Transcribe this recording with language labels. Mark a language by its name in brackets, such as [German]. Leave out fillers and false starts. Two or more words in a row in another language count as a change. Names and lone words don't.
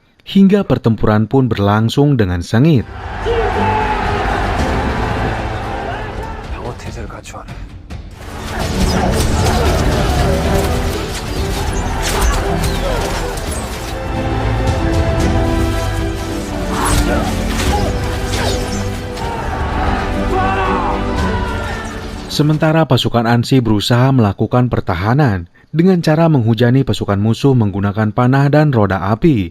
[Indonesian] Hingga pertempuran pun berlangsung dengan sengit. [Korean] 방어 태세를 갖추어라. [Indonesian] Sementara pasukan Ansi berusaha melakukan pertahanan dengan cara menghujani pasukan musuh menggunakan panah dan roda api.